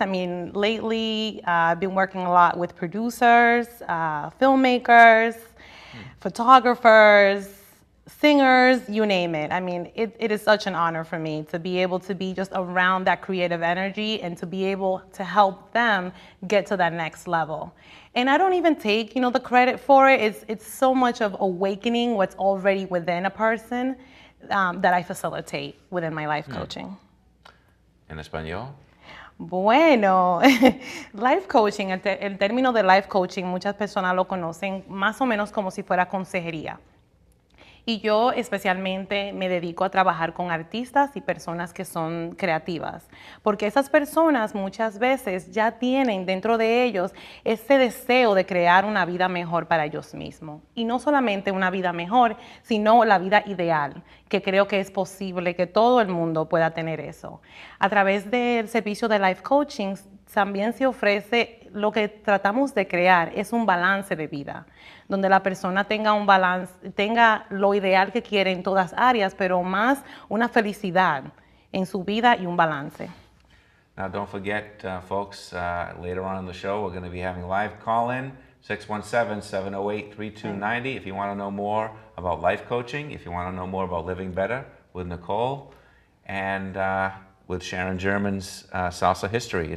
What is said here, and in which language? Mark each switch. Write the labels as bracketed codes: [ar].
[en] I mean, lately I've been working a lot with producers, filmmakers, photographers, singers, you name it. I mean, it is such an honor for me to be able to be just around that creative energy and to be able to help them get to that next level. And I don't even take, the credit for it. It's so much of awakening what's already within a person that I facilitate within my life coaching. [es] En español? Bueno, life coaching, el término de life coaching, muchas personas lo conocen más o menos como si fuera consejería. Y yo especialmente me dedico a trabajar con artistas y personas que son creativas, porque esas personas muchas veces ya tienen dentro de ellos ese deseo de crear una vida mejor para ellos mismos. Y no solamente una vida mejor, sino la vida ideal, que creo que es posible que todo el mundo pueda tener eso. A través del servicio de life coaching también se ofrece, lo que tratamos de crear es un balance de vida, donde la persona tenga un balance, tenga lo ideal que quiere en todas áreas, pero más una felicidad en su vida y un balance. [en] Now don't forget, folks, later on in the show we're going to be having live call-in, 617-708-3290, if you want to know more about life coaching, if you want to know more about living better with Nicole, and with Sharon German's salsa history.